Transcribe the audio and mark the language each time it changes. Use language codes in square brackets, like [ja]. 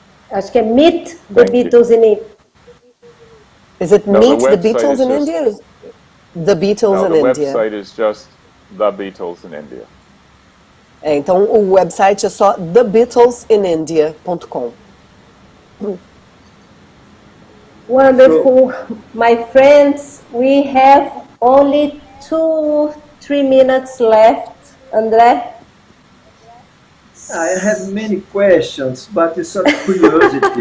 [pt] Acho que é Meet the Beatles in India. [en] Is it Meet the Beatles in India? The Beatles in India. The website is just The Beatles in India. [pt] Então o website é só thebeatlesinIndia.com. [en] Wonderful. My friends, we have only 2-3 minutes left. André? I have many questions, but it's sort of curiosity.